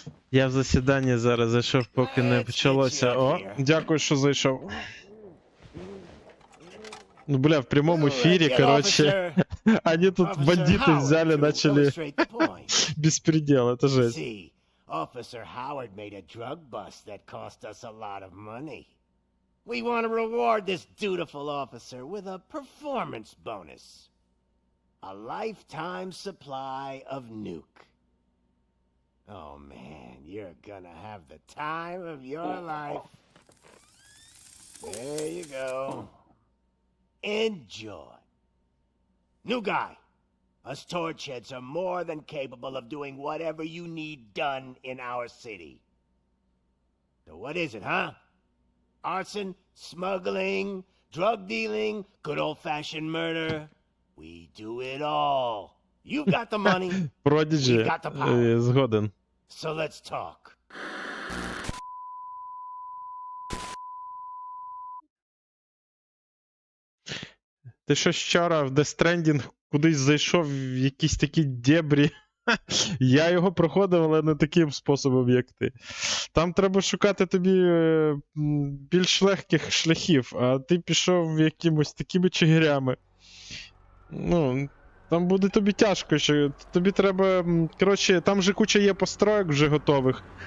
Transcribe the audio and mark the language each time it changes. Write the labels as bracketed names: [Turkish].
[Ukrainian] Я в засіданні зараз зайшов, поки не почалося. О, дякую, що зайшов. [Russian] Ну, бля, в прямом эфире, короче, они тут бандиты взяли, начали беспредел, это жесть. [English] See, Officer Howard made a drug bust that cost us a lot of money. We want to reward this dutiful officer with a performance bonus. A lifetime supply of nuke. Oh man, you're gonna have the time of your life. There you go. Enjoy. New guy, us Torchheads are more than capable of doing whatever you need done in our city. So what is it, huh? Arson, smuggling, drug dealing, good old-fashioned murder. We do it all. You've got the money. [Ukrainian] Продиджи, [English] We've got the power. [Ukrainian] згоден. [English] So let's talk. [Ukrainian] Ти щось вчора в Death Stranding кудись зайшов в якісь такі дебрі. Я його проходив, але не таким способом, як ти. Там треба шукати тобі більш легких шляхів, а ти пішов якимось такими чигирями. Ну, там буде тобі тяжко, що тобі треба, коротше, там же куча є построек вже готових.